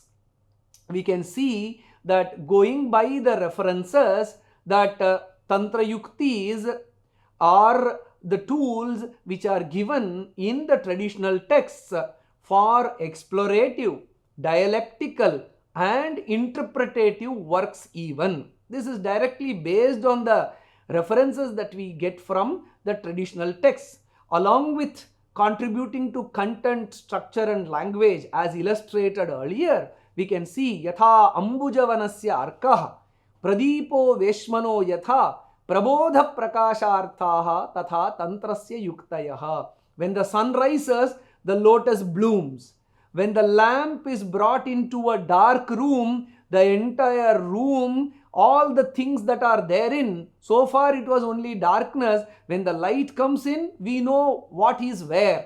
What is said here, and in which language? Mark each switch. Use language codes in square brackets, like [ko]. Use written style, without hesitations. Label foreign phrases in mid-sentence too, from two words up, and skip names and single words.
[en] We can see that going by the references that Tantra Yuktis are the tools which are given in the traditional texts for explorative, dialectical and interpretative works even. This is directly based on the references that we get from the traditional texts, along with contributing to content, structure and language as illustrated earlier. We can see [sa] यथा अम्बुजवनस्य अर्कः प्रदीपो वेश्मनो यथा प्रबोध प्रकाशार्थाः तथा तन्त्रस्य युक्तयः. [en] When the sun rises, the lotus blooms. When the lamp is brought into a dark room, the entire room, all the things that are therein, so far it was only darkness. When the light comes in, we know what is where.